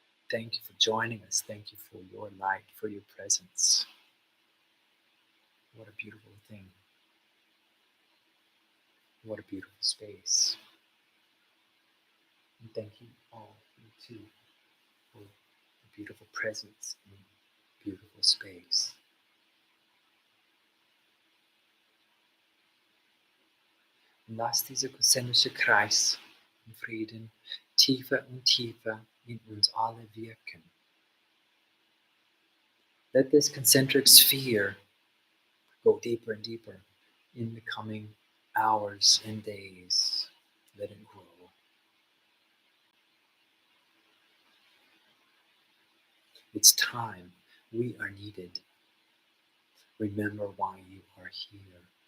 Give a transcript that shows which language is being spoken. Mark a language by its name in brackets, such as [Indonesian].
[English] Thank you for joining us. Thank you for your light, for your presence. What a beautiful thing. What a beautiful space. And thank you all, you too, for the beautiful presence and beautiful space. [German] Und lass dieser konzentrische Kreis im Frieden tiefer und tiefer in uns alle wirken. [English] Let this concentric sphere go deeper and deeper in the coming hours and days. Let it grow. It's time. We are needed. Remember why you are here.